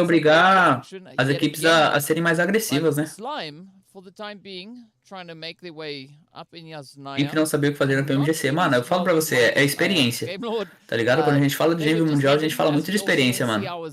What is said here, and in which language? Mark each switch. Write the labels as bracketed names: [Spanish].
[Portuguese] obrigar as equipes a serem mais agressivas, né? [English] Slime, for the time being, trying to make their way up in Yasnaya. [Portuguese] Time que não sabia o que fazer na PMGC. Mano, eu falo pra você, é experiência. Tá ligado? Quando a gente fala de nível mundial, a gente fala muito de experiência, mano.